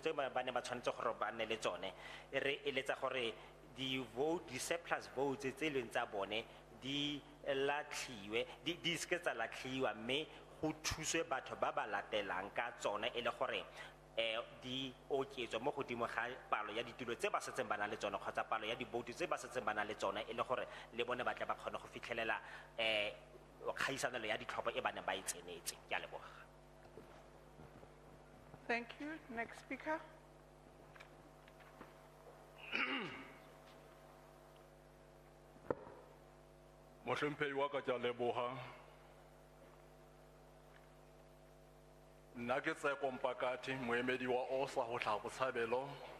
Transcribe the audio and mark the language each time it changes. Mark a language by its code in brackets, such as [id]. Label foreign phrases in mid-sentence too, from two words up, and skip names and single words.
[tn] tse ba ne ba tshwanetse gore ba nne le tsone re eletsa gore di-surplus votes tse leng tsa bone di latlhiwe di ske tsa latlhiwa mme go thuswe batho ba ba latelang ka tsone e le gore di oketswa mo godimo ga palo ya ditulo tse ba setseng ba na le tsone kgotsa palo ya diboutu tse ba setseng ba na le tsone e le gore le bone ba tle ba kgone go fitlhelela kgaisanelo ya ditlhopho e ba ne ba e tsenetse ke a leboga. [en] Thank you. Next speaker. [st] Mohlomphehi wa ka ke a leboga. Nna ke Tseko Mpakati moemedi wa OSA ho tlhaha Botshabelo.